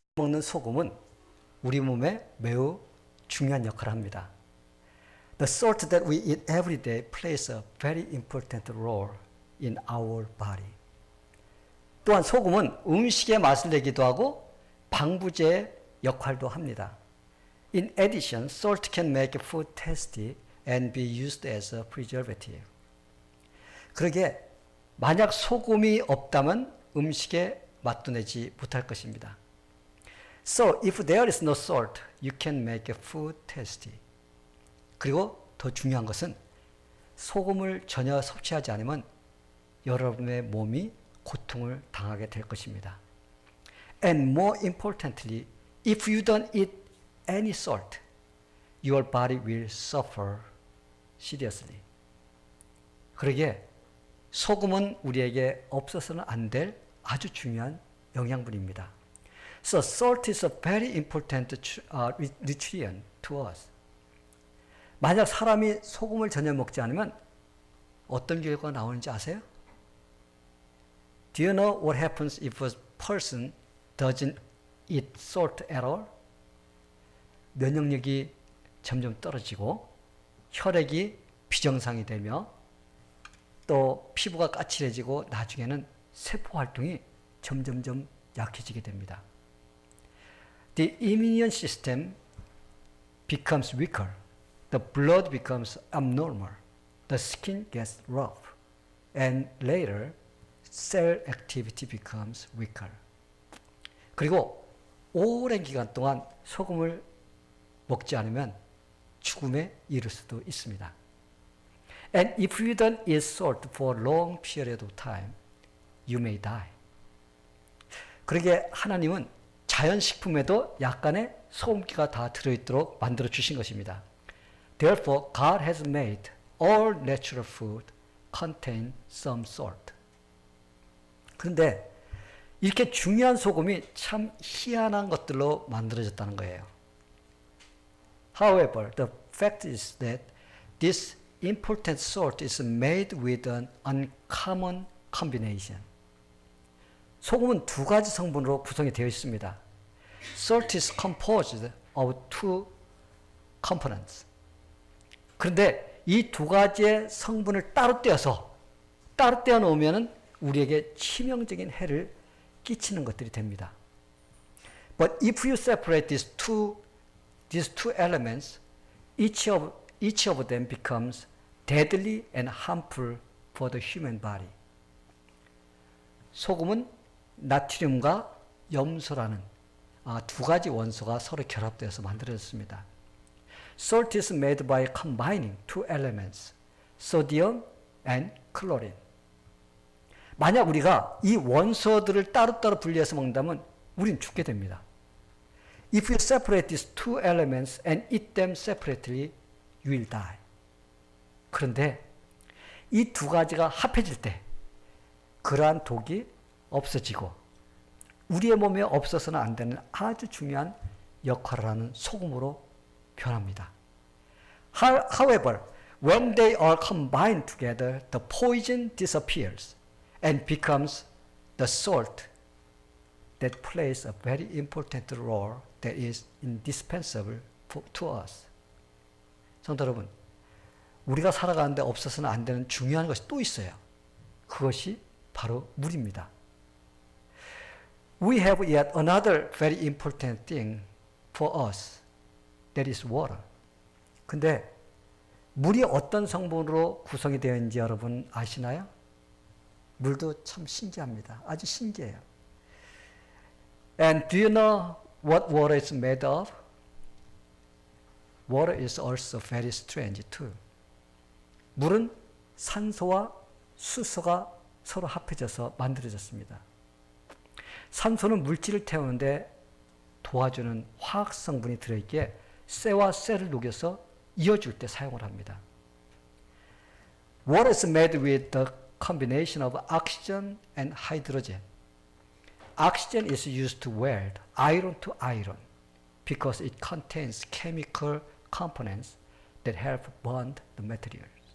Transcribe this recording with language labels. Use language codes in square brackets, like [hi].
[ko] 먹는 소금은 우리 몸에 매우 중요한 역할을 합니다. [en] The salt that we eat every day plays a very important role in our body. [ko] 또한 소금은 음식의 맛을 내기도 하고 방부제 역할도 합니다. [en] In addition, salt can make food tasty and be used as a preservative. [ko] 그러게 만약 소금이 없다면 음식의 맛도 내지 못할 것입니다. [en] So, if there is no salt, you can make food tasty. [ko] 그리고 더 중요한 것은 소금을 전혀 섭취하지 않으면 여러분의 몸이 고통을 당하게 될 것입니다. [en] And more importantly, if you don't eat any salt, your body will suffer seriously. [ko] 그러기에 소금은 우리에게 없어서는 안 될 아주 중요한 영양분입니다. [en] So salt is a very important nutrient to us. [ko] 만약 사람이 소금을 전혀 먹지 않으면 어떤 결과가 나오는지 아세요? [en] Do you know what happens if a person doesn't eat salt at all? [ko] 면역력이 점점 떨어지고 혈액이 비정상이 되며 또 피부가 까칠해지고 나중에는 세포 활동이 점점점 약해지게 됩니다. [en] The immune system becomes weaker. The blood becomes abnormal. The skin gets rough. And later, cell activity becomes weaker. [ko] 그리고 오랜 기간 동안 소금을 먹지 않으면 죽음에 이를 수도 있습니다. [en] And if you don't eat salt for a long period of time, you may die. [ko] 그러게 하나님은 자연식품에도 약간의 소금기가 다 들어있도록 만들어 주신 것입니다. [en] Therefore, God has made all natural food contain some salt. [ko] 그런데 이렇게 중요한 소금이 참 희한한 것들로 만들어졌다는 거예요. [en] However, the fact is that this important salt is made with an uncommon combination. [ko] 소금은 두 가지 성분으로 구성이 되어 있습니다. [en] Salt is composed of two components. [ko] 그런데 이 두 가지의 성분을 따로 떼어 놓으면 우리에게 치명적인 해를 끼치는 것들이 됩니다. [en] But if you separate these two elements, each of them becomes deadly and harmful for the human body. [ko] 소금은 나트륨과 염소라는 두 가지 원소가 서로 결합되어서 만들어졌습니다. [en] Salt is made by combining two elements, sodium and chlorine. [ko] 만약 우리가 이 원소들을 따로따로 분리해서 먹는다면 우린 죽게 됩니다. [en] If you separate these two elements and eat them separately, you will die. [ko] 그런데 이 두 가지가 합해질 때 그러한 독이 없어지고 우리의 몸에 없어서는 안 되는 아주 중요한 역할을 하는 소금으로 변합니다. [en] However, when they are combined together, the poison disappears and becomes the salt that plays a very important role that is indispensable to us. [ko] 성도 여러분, 우리가 살아가는데 없어서는 안 되는 중요한 것이 또 있어요. 그것이 바로 물입니다. [en] We have yet another very important thing for us. That is water. [ko] 근데 물이 어떤 성분으로 구성이 되어 있는지 여러분 아시나요? 물도 참 신기합니다. 아주 신기해요. [en] And do you know what water is made of? Water is also very strange too. [ko] 물은 산소와 수소가 서로 합해져서 만들어졌습니다. 산소는 물질을 태우는데 도와주는 화학 성분이 들어있기에 쇠와 쇠를 녹여서 이어줄 때 사용을 합니다. [en] Water is made with the combination of oxygen and hydrogen. Oxygen is used to weld iron to iron because it contains chemical components that help bond the materials.